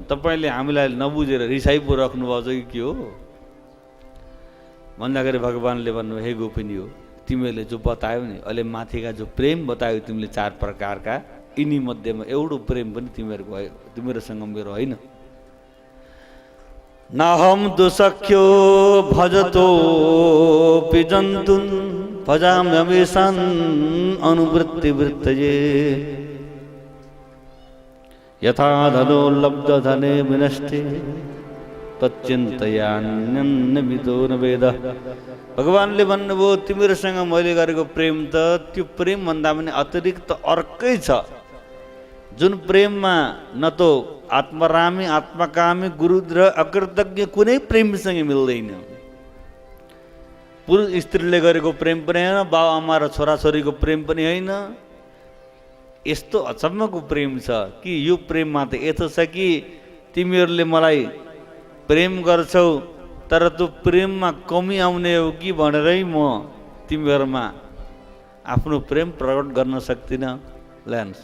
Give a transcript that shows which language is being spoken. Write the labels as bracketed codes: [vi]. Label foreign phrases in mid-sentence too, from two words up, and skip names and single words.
[ne] तपाईँले हामीलाई नबुझेर रिसाइ पो राख्नुभएको छ कि के हो भन्दाखेरि भगवान्ले भन्नु, हे गोपिनी हो, तिमीहरूले जो बतायो नि अहिले माथिका जो प्रेम बतायो तिमीले 4 प्रकारका, यिनी मध्येमा एउटा प्रेम पनि तिमीहरूसँग मेरो होइन। [sa] नाहम दुसख्यो भजतो पिजन्तुन् भजाम्यमेषान् अनुवृत्ति वृत्तये यथा धनो लब्ध धने विनष्टे तच्चिन्तयान्यन्नविदो न वेद। [ne] भगवान्ले भन्नुभयो तिमीहरूसँग मैले गरेको प्रेम त त्यो प्रेम भन्दा पनि अतिरिक्त अर्कै छ, जुन प्रेममा न तो आत्मरामी आत्मकामी गुरुद्र अकृतज्ञ कुनै प्रेमसँग मिल्दैन। पुरुष स्त्रीले गरेको प्रेम पनि होइन, बाउ आमा र छोराछोरीको प्रेम पनि होइन। यस्तो अचम्मको प्रेम छ कि यो प्रेममा त यस्तो छ कि तिमीहरूले मलाई प्रेम गर्छौ तर त्यो प्रेममा कमी आउने हो कि भनेरै म तिमीहरूमा आफ्नो प्रेम प्रकट गर्न सक्दिनँ ल्यान्स।